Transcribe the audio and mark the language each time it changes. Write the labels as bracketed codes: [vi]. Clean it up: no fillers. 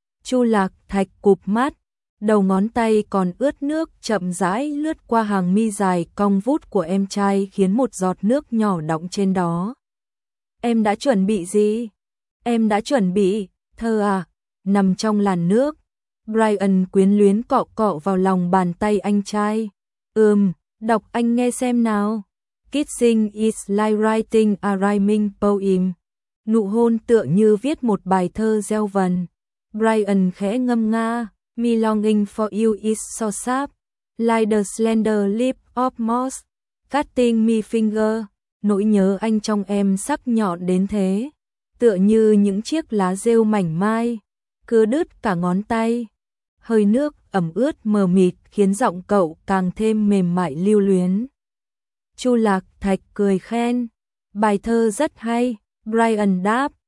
[vi] Chu Lạc Thạch cụp mắt, đầu ngón tay còn ướt nước chậm rãi lướt qua hàng mi dài cong vút của em trai, khiến một giọt nước nhỏ đọng trên đó. Em đã chuẩn bị gì? Em đã chuẩn bị. Thơ à, nằm trong làn nước, Brian quyến luyến cọ cọ vào lòng bàn tay anh trai. Đọc anh nghe xem nào. [en] Kissing is like writing a rhyming poem. [vi] Nụ hôn tựa như viết một bài thơ gieo vần. Brian khẽ ngâm nga. [en] Me longing for you is so sharp, like the slender lip of moss, cutting me finger. [vi] Nỗi nhớ anh trong em sắc nhọn đến thế, tựa như những chiếc lá rêu mảnh mai, cứ đứt cả ngón tay. Hơi nước ẩm ướt mờ mịt khiến giọng cậu càng thêm mềm mại lưu luyến. Chu Lạc Thạch cười khen. Bài thơ rất hay. Brian đáp.